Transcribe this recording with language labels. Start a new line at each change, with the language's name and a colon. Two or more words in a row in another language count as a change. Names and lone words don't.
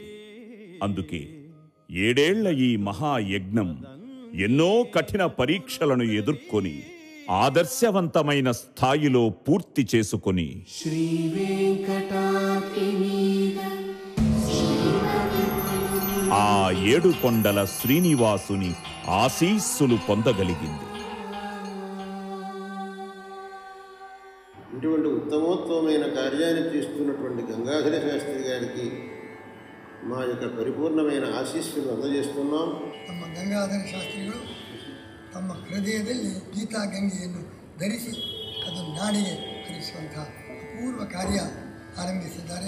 Telugu: అందుకే 7 ఏళ్ల ఈ మహాయజ్ఞం ఎన్నో కఠిన పరీక్షలను ఎదుర్కొని ఆదర్శవంతమైన స్థాయిలో పూర్తి చేసుకొని ఆ 7 కొండల శ్రీనివాసుని ఆశీస్సులు పొందగలిగింది. ఇటువంటి ఉత్తమోత్తమైన కార్యాన్ని చేస్తున్నటువంటి గంగాధర శాస్త్రి గారికి మా యొక్క
Kannada: ಪರಿಪೂರ್ಣమైన ಆಶೀಸ್ಸುಗಳು
Telugu: అందజేస్తున్నాం.
Kannada: ನಮ್ಮ ಗಂಗಾಧರ ಶಾಸ್ತ್ರಿಗಳು ತಮ್ಮ ಹೃದಯದಲ್ಲಿ ಗೀತಾ ಗಂಗೆಯನ್ನು ಧರಿಸಿ ಅದು ನಾಡಿಗೆ ಹರಿಸುವಂಥ ಅಪೂರ್ವ ಕಾರ್ಯ ಆರಂಭಿಸಿದ್ದಾರೆ.